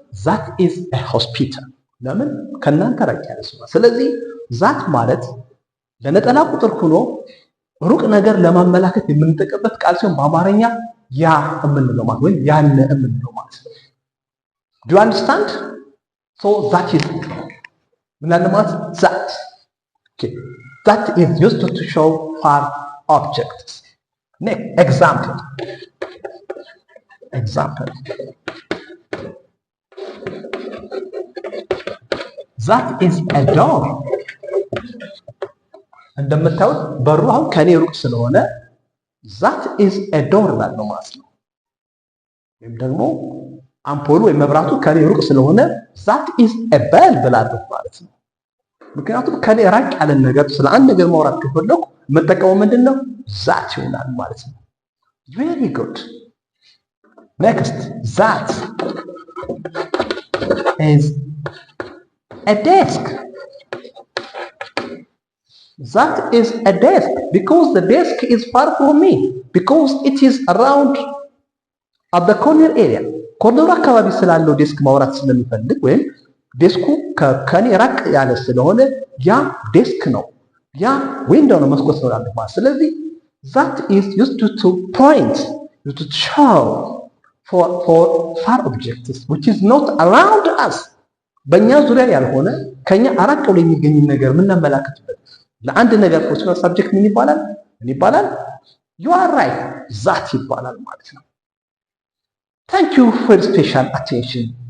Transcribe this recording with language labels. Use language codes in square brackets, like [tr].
[en] that is a hospital [am] ለምን ከእናንተ ራቅ ያለ ሰው። ስለዚህ ዛት ማለት ለነጠላ ቁጥር ሆኖ ሩቅ ነገር ለማመላከት የምንጠቀምበት ቃል ሲሆን በአማርኛ ያ የምንለው ማለት ወይ ያነ የምንለው ማለት ነው። [en] Do you understand? So that is [am] ምን ማለት [en] that. Okay. that is used to show far objects. Next example. That is a door. [am] እንደምታዩት በሩ አሁን ከኔ ሩቅ ስለሆነ [en] that is a door [am] ላለው ማለት ነው። ወይም ደግሞ አምፖሉ ወይ መብራቱ ከኔ ሩቅ ስለሆነ [en] that is a bell [am] ብላለሁ ማለት ነው። ምክንያቱም ከኔ ራቅ ያለ ነገር ስለ አንድ ነገር ማውራት ከፈለኩ መጠቀሙ ምንድነው? that ይሆናል ማለት ነው። [en] very good. Next, that is a desk. That is a desk because the desk is far from me because it is around at the corner area. [am] ኮርነሩ አካባቢ ስላለው ዴስክ ማውራት ስለሚፈልግ ወይም ዴስኩ ከኔ ራቅ ያለ ስለሆነ ያ ዴስክ ነው፣ ያ ዊንዶው ነው፣ መስኮት ነው ማለት ነው። ስለዚህ [en] that is used to point, to show for far objects which is not around us. [am] በእኛ ዙሪያ ያልሆነ ከኛ አራቅ ብሎ የሚገኝ ነገር ምን እናመላክትበት ለአንድ ነገር ፖሲሽናል ሳብጀክት ምን ይባላል? [en] you are right, that [am] ይባላል ማለት ነው። [en] thank you for special attention.